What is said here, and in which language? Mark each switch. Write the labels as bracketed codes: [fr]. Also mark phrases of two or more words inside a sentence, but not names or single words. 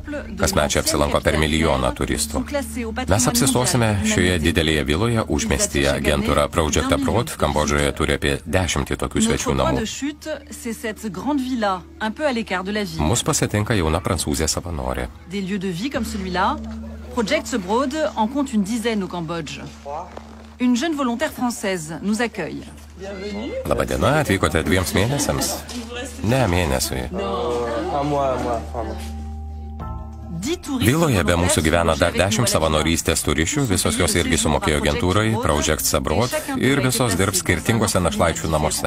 [lt] Kasmet čia apsilanko per 1 milijoną turistų. Mes apsistosime šioje didelėje viloje užmiestyje. Agentūra Project Abroad Kambodžoje turi apie 10 tokių svečių namų. Mus pasitinka jauna prancūzė savanorė. [fr] Project Abroad en compte une dizaine au Cambodge. Une jeune volontaire française nous accueille. [lt] Labadiena, atvykote 2 mėnesiams? Ne, mėnesiui. Viloje be mūsų gyvena dar 10 savanorystės turišių, visos jos irgi sumokėjo agentūrai Project Abroad ir visos dirbs skirtingose našlaičių namuose.